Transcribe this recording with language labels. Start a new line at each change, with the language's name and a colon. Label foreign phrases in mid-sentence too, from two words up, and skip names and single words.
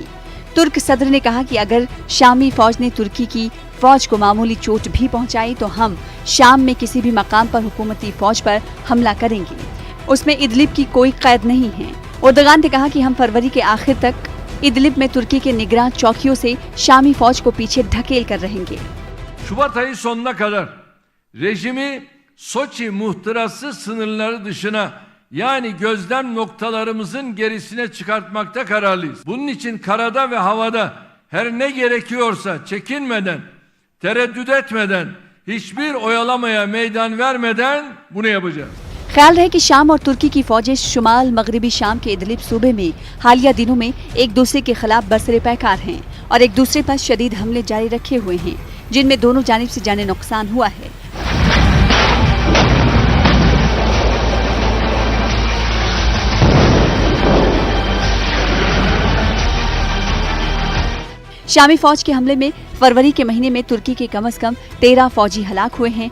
Hindi: तुर्क सदर ने कहा कि अगर शामी फौज ने तुर्की की फौज को मामूली चोट भी पहुंचाई तो हम शाम में किसी भी मकाम पर हुकूमती फौज पर हमला करेंगे, उसमें इदलिब की कोई कैद नहीं है। एर्दोगान ने कहा कि हम फरवरी के आखिर तक इदलिब में तुर्की के निगरान चौकियों से शामी फौज को पीछे ढकेल कर रहेंगे।
Turkish: Şubat ayı sonuna kadar rejimi Soçi muhtırası sınırları dışına yani gözlem noktalarımızın gerisine çıkartmakta kararlıyız. Bunun için karada ve havada her ne gerekiyorsa çekinmeden, tereddüt etmeden, hiçbir oyalamaya meydan vermeden bunu yapacağız.
Hindi: ख्याल है कि शाम और तुर्की की फौजें शुमाल मगरबी शाम के इदलिब सूबे में हालिया दिनों में एक दूसरे के खिलाफ बरसरे पैकार हैं और एक दूसरे पर शदीद हमले जारी रखे हुए हैं, जिनमें दोनों जानिब से जाने नुकसान हुआ है। शामी फौज के हमले में फरवरी के महीने में तुर्की के कम से कम 13 फौजी हलाक हुए हैं।